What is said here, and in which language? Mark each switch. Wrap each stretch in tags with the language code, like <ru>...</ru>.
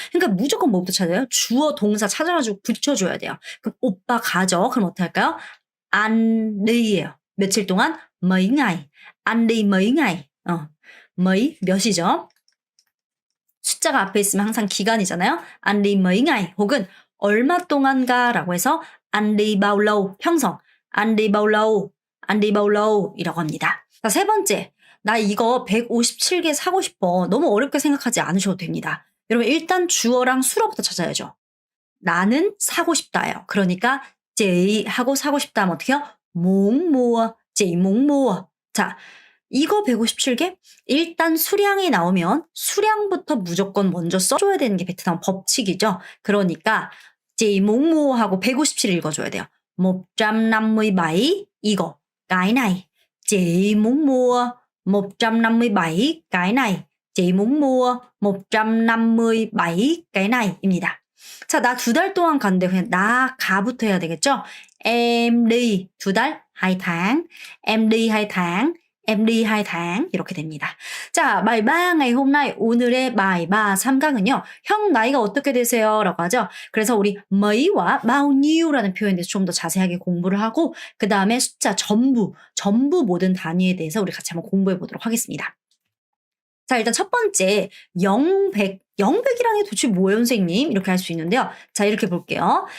<ko>그러니까 무조건 뭐부터 찾아요? 주어 동사 찾아가지고 붙여줘야 돼요. 그럼 오빠 가죠. 그럼 어떻게 할까요?</ko> <vi>anh đi</vi> <ko>예요. 며칠 동안?</ko> <vi>mấy ngày. anh đi mấy ngày. mấy</vi> <ko>몇이죠? 숫자가 앞에 있으면 항상 기간이잖아요.</ko> <vi>anh đi mấy ngày</vi> <ko>혹은 얼마 동안가 라고 해서 anh đi bao lâu 평성</ko> <vi>anh đi bao lâu, anh đi bao lâu</vi> <ko>이라고 합니다. 자, 세 번째. 나 이거 157개 사고 싶어. 너무 어렵게 생각하지 않으셔도 됩니다. 여러분 일단 주어랑 수어부터 찾아야죠. 나는 사고 싶다예요. 그러니까 chị 하고 사고 싶다 하면 어떻게 해요?</ko> <vi>muốn mua, chị muốn mua.</vi> <ko>자, 이거 157개? 일단 수량이 나오면 수량부터 무조건 먼저 써줘야 되는 게 베트남 법칙이죠. 그러니까</ko> <vi>chị muốn mua</vi> <ko>하고 157 읽어줘야 돼요.</ko> <vi>157</vi> <ko>이거,</ko> <vi>cái này. chị muốn mua 157 cái này. chị muốn mua 157 cái này</vi> <ko>입니다. 자, 나 2달 동안 간대. 그냥 나 가부터 해야 되겠죠?</ko> <vi>em đi</vi> <ko>2달,</ko> <vi>2tháng. em đi 2tháng.</vi> <ko>em đi 2tháng 이렇게 됩니다. 자,</ko> <vi>bài 3 ngày hôm nay</vi> <ko>오늘의 bài 3 3강은요. 형 나이가 어떻게 되세요? 라고 하죠. 그래서 우리 mấy 와 bao nhiêu 라는 표현에 대해서 좀 더 자세하게 공부를 하고 그 다음에 숫자 전부 모든 단위에 대해서 우리 같이 한번 공부해 보도록 하겠습니다. 자, 일단 첫 번째 0, 100. 0, 100이라는 게 도대체 뭐예요, 선생님? 이렇게 할 수 있는데요. 자, 이렇게 볼게요.</ko>